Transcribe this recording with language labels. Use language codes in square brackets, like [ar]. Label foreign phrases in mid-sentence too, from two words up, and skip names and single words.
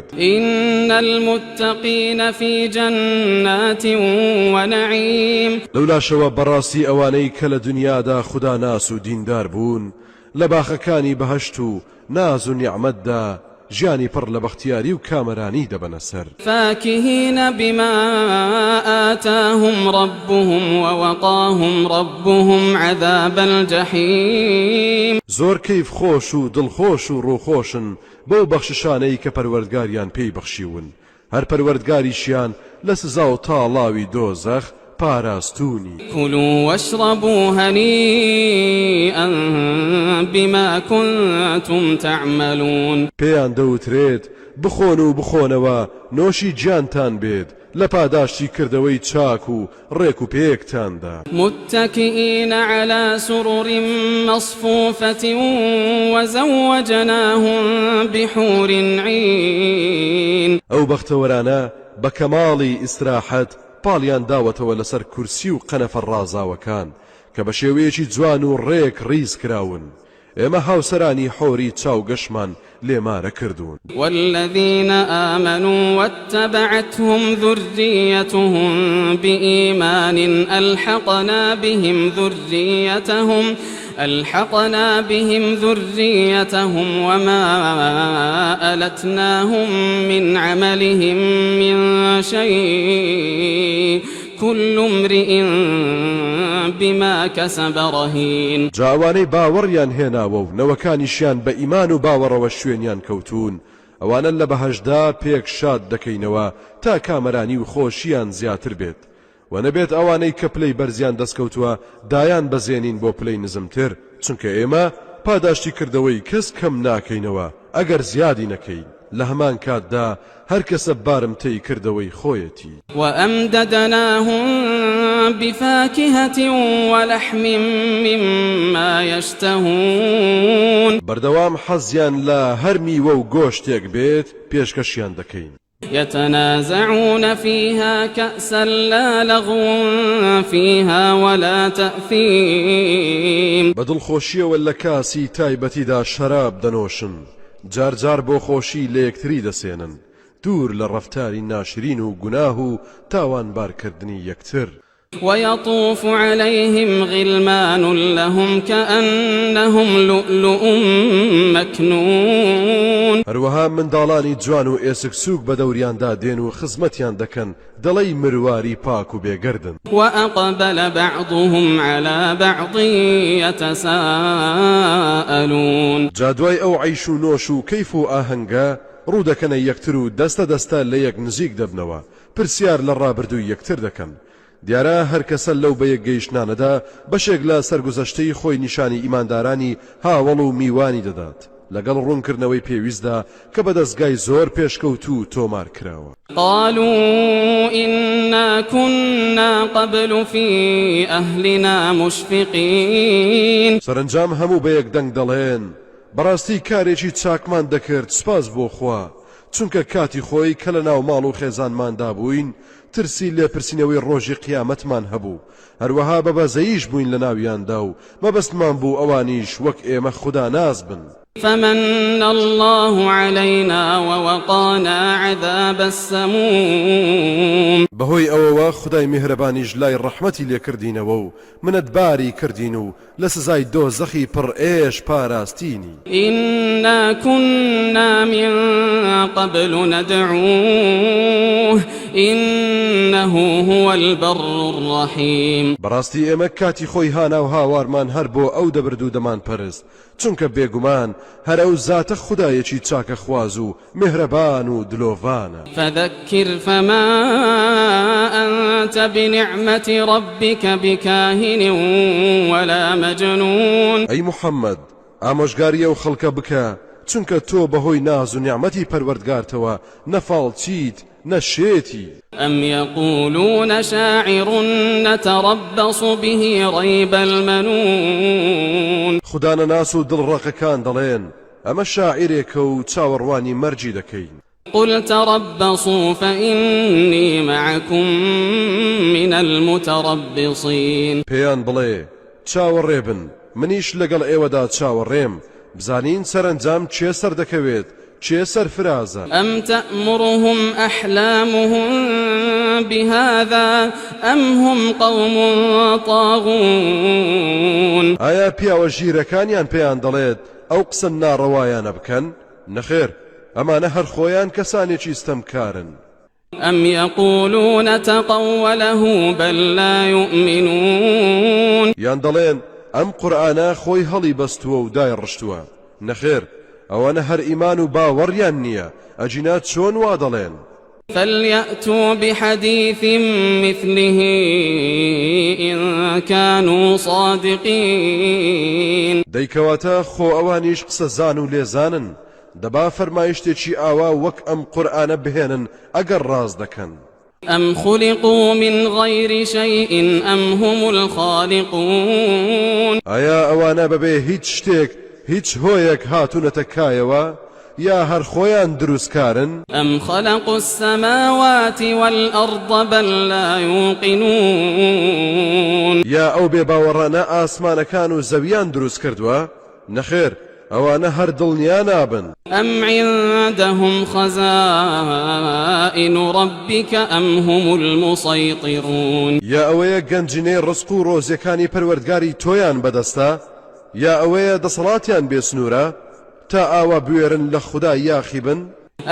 [ar] إن المتقين في جنات ونعيم [ckb] لەولاشەوە بەڕاستی ئەوانەی کە لە دنیادا خدا ناس و دیندار بوون لە باخەکانی بەهەشت و ناز و نیعمەتدا ژیانی پڕ لە بەختیاری و کامەرانی دەبەنە سەر [ar] فاكهين بما آتاهم ربهم ووقاهم ربهم عذاب الجحيم [ckb] زۆر کەیف خۆش و دڵخۆش و ڕووخۆشن بەو بەخششانەی کە پەروەردگاریان پێی بەخشیون هەر پەروەردگاریشیان لە سزا و تاڵاوی دۆزەخ پاراستونی [ar] كلوا واشربوا هنيئا بما كنتم تعملون [ckb] پێیان دەوترێت بخۆن و بخۆنەوە نۆشی گیانتان بێت لە پاداشتی کردەوەی چاک و ڕێک و پێکتاندا [ar] متكئين على سرر مصفوفة وزوجناهم بحور عين [ckb] ئەو بەختەوەرانە بە کەماڵی ئیستراحەت پاڵیان داوەتەوە لەسەر کورسی و قەنەفە ڕازاوەکان کە بە شێوەیەکی جوان و ڕێک ڕیز کراون ئێمە هاوسەرانی حۆری چاوگەشمان لێمارە کردوون [ar] والذين آمنوا واتبعتهم ذريتهم بإيمان ألحقنا بهم ذريتهم وما ألتناهم من عملهم من شيء كل امرئ بما كسب رهين. [ckb] جاوانەی باوەڕیان هێناوە و نەوەکانیشیان بە ئیمان و باوەڕەوە شوێنیان کەوتون ئەوانە لە بەهەشدا پێک شاد دەکەینەوە تا کامەرانی و خۆشیان زیاتر بێت و نەبێت ئەوانەی کە پلەی بەرزیان دەستکەوتووە دایان بەزێنین بۆ پلەی نزمتر چونکە ئێمە پاداشتی کردەوەی کەس کەم ناکەینەوە ئەگەر زیادی نەکەین لە هەمان کاتدا هەر کەسە بارمتەی کردەوەی خۆیەتی. [ar] وأمددناهم بفاكهة ولحم مما يشتهون. [ckb] بەردەوام حەزیان لە هەر میوە و گۆشتێک بێت پێشکەشیان دەکەین. [ar] يتنازعون فيها كأسا لا لغو فيها ولا تأثيم. [ckb] بەدڵخۆشیەوە لە کاسی تایبەتیدا شەراب دەنۆشن جارجار بۆ خۆشی لە یەکتری دەسێنن دوور لە ڕەفتاری ناشرین و گوناه و تاوانبارکردنی یەکتر. [ar] ويطوف عليهم غلمان لهم كأنهم لؤلؤ مكنون. [ckb] هەروەها منداڵانی جوان و ئێسک سووک بە دەوریاندا دێن و خزمەتیان دەکەن دەڵێی مرواری پاک و بێگەردن. [ar] وأقبل بعضهم على بعض يتساءلون. [ckb] جادوای ئەو عیش و نۆش و کەیف و ئاهەنگە ڕوودەکەنە یەکتر و دەستە دەستە لە یەک نزیک دەبنەوە پرسیار لە ڕابردووی یەکتر دەکەن. دیارە هەر کەسە لەو بە یەک گەیشتنانەدا بەشێک لە سەرگوزەشتەی خۆی نیشانی ئیماندارانی هاوڵ و میوانی دەدات لەگەڵ ڕوونکردنەوەی پێویستدا کە بە دەستگای زۆر پێشکەوت و تۆمار کراوە. [ar] قالوا إنا كنا قبل في أهلنا مشفقين. [ckb] سەرنجام هەموو بە یەک دەنگ دەڵێن بەڕاستی کارێکی چاکمان دەکرد سپاس بۆ خوا چونکە کاتی خۆی کە لە ناو ماڵ و خێزانماندا بووین ترسی لێپرسینەوەی ڕۆژی قیامەتمان هەبوو هەروەها بە بەزەییش بووین لە ناویاندا و مەبەستمان بوو ئەوانیش وەک ئێمە خوددا ناز بن. [ar] فمن الله علينا ووقانا عذاب السموم. [ckb] بەهۆی ئەوەوە خدای میهرەبانیش لای ڕەحمەتی لێکردینەوە و منەتباری کردین و لە سزای دۆزەخی پڕ ئێش پاراستینی. [ar] إنا كنا من قبل ندعوه إنه هو البر الرحيم. [ckb] بەڕاستی ئێمە کاتی خۆی هانا و هاوارمان هەر بۆ ئەو دەبرد و دەمان پەرست چونکە بێگومان هەر ئەو زاتە خودایەکی چاکە خواز و میهرەبان و دلۆڤانە. [ar] فذكر فما أنت بنعمة ربك بكاهن ولا مجنون. [ckb] ئەی محەممەد ئامۆژگاریە و خەڵکە بکە چونکە تۆ بەهۆی ناز و نیعمەتی پەروەردگارتەوە نەفاڵچیت نەشێتی. [ar] أم يقولون شاعر نتربص به ريب المنون. [ckb] خوددانە ناس و دڵڕەقەکان دەڵێن ئەمە شاعیرێکە و چاوەڕوانی مەرجی دەکەین. [ar] قل تربصوا فإني معكم من المتربصين. [ckb] پێیان بڵێ چاوەڕێبن منیش لەگەڵ ئێوەدا چاوەڕێم بزانین سەرنجام چێ سەر دەکەوێت چێ سەرفرازە. [ar] أم تأمرهم أحلامهم بهذا أم هم قوم طاغون. [ckb] ئایا پیاوە ژیرەکانیان پێیان دەڵێت ئەو قسە ناڕەوایانە بکەن؟ نەخێر ئەمانە هەر خۆیان کەسانێکی ستەمکارن. [ar] أم يقولون تقوله بل لا يؤمنون. [ckb] یان دەڵێن ئەم قورئانە خۆی هەڵی بەستووە و دای ڕشتووە. نەخێر ئەوانە هەر ئیمان و باوەڕیان نییە ئەجینات چۆن وا دەڵێن. [ar] فليأتوا بحديث مثله إن كانوا صادقين. [ckb] دەیکەواتە خۆ ئەوانیش قسە زان و لێزانن دەبا فەرمایشتێکی ئاوا وەک ئەم قورئانە بهێنن ئەگەر ڕاز دەکەن. [ar] أم خلقوا من غير شيء أم هم الخالقون. [ckb] ئایا ئەوانە بەبێ هیچ شتێک هیچ هۆیەک هاتوونەتە کایەوە یا هەر خۆیان دروستکارن؟ [ar] أم خلقوا السماوات والأرض بل لا يوقنون. [ckb] یا ئەو بێباوەڕانە ئاسمانەکان و زەویان دروست کردووە؟ نەخێر ئەوانە هەر دڵنیا نابن. [ar] أم عندهم خزائن ربك أم هم المسيطرون. [ckb] یا ئەوەیە گەنجینەی ڕزق و ڕۆزیەکانی پەروەردگاری تۆیان بەدەستە یا ئەوەیە دەسەڵاتیان بێسنوورە تا ئاوا بوێرن لە خوددا یاخی بن.